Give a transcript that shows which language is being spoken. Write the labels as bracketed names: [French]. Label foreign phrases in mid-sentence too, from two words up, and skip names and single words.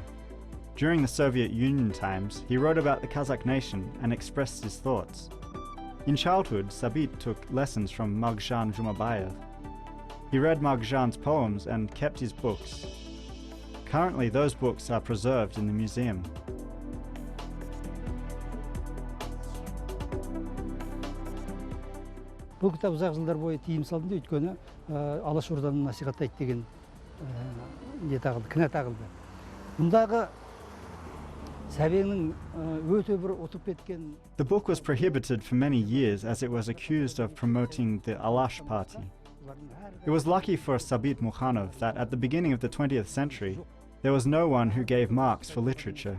[English] During the Soviet Union times, he wrote about the Kazakh nation and expressed his thoughts. In childhood, Sabit took lessons from Magzhan Jumabayev. He read Magzhan's poems and kept his books. Currently, those books are preserved in the museum. [Kazakh] Бұл кітап ұзақ жылдар бойы тиым салынды, өйткені Алашорданың насихаттайды деген не тағылды, кінә тағылды. Мұндағы [English] The book was prohibited for many years as it was accused of promoting the Alash party. It was lucky for Sabit Mukanov that at the beginning of the 20th century, there was no one who gave marks for literature.